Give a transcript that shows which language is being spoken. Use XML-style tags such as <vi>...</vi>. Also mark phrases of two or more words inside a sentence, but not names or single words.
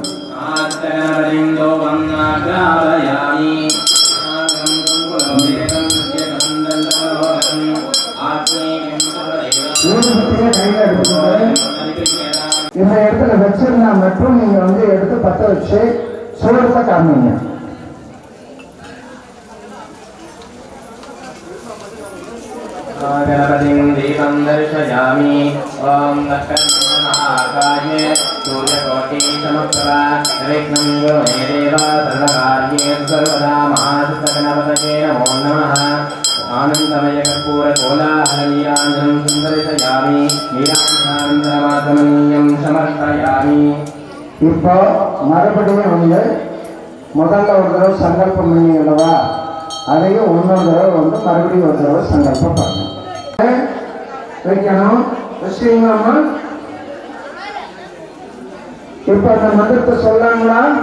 <sa>மகாத்மகணபதிம் தோபம் நாக்ராவயாமி.</sa> <ta>ஊதுபத்தியை கையில் எடுத்துக்கணும். இந்த இடத்துல வச்சிருந்தா மட்டும் நீங்க வந்து எடுத்து பத்த வச்சு சூழத்தை காமிங்க.</ta> <sa>गणपतिं दीपं दर्शयामि. ॐ नक्षत्रमहाकाये सूर्यकोटिसमप्रभा निर्विघ्नं कुरु मे देव सर्वकार्येषु सर्वदा. महासिद्धगणपतये नमो नमः. आनन्दमयकर्पूरकोलाहलनीराञ्जनं सुन्दर्शयामि. नीराञ्जनानन्दमाधमनीयं समर्पयामि.</sa> <ta>இப்போ மறுபடியும் வந்து முதல்ல ஒரு தடவை சங்கல்பம் பண்ணி அல்லவா, அதையும் இன்னொரு தடவை வந்து மறுபடியும் ஒரு தடவை சங்கல்பம் பண்ணணும், வைக்கணும். வச்சுக்கலாமா? இப்ப அந்த மந்திரத்தை சொல்லாங்களா?</ta>